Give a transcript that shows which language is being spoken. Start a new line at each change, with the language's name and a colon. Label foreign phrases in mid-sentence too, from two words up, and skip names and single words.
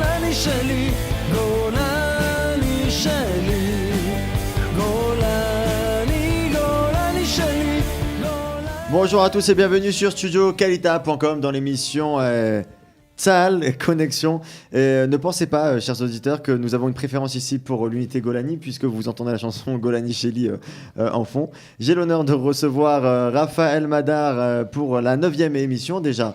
Hebrew: גולני שלי, גולני שלי, גולני, גולני שלי, גולני.
French: Bonjour à tous et bienvenue sur studiocalita.com dans l'émission Tsahal Connexion. Ne pensez pas, chers auditeurs, que nous avons une préférence ici pour l'unité Golani, puisque vous entendez la chanson Golani Shelly en fond. J'ai l'honneur de recevoir Raphaël Madar pour la 9e émission déjà.